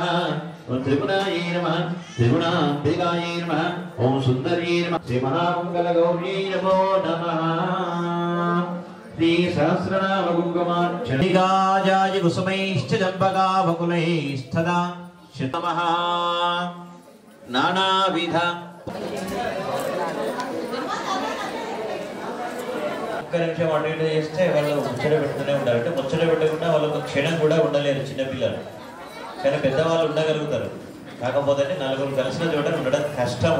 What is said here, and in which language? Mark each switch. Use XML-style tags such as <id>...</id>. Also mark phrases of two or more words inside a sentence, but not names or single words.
<sa>ओम त्रिपुरायै नमः। त्रिगुणाम्बिकायै नमः। ओम सुंदर्यै नमः। श्री महामंगल गौर्यै नमो नमः। श्री सहस्रनाम कुंकुमार्चनिकाजाय कुसुमैश्च चंपकावकुलैस्तदा शतमः नानाविध</sa> <te>ఒక్క నిమిషం అటు ఇటు చేస్తే వాళ్ళు ముచ్చట పెట్టుకునే ఉంటారు. అంటే ముచ్చట పెట్టకుండా వాళ్ళు ఒక క్షణం కూడా ఉండలేరు చిన్నపిల్లలు. కానీ పెద్దవాళ్ళు ఉండగలుగుతారు. కాకపోతే నలుగురు కలిసిన చోట ఉండడం కష్టము.</te>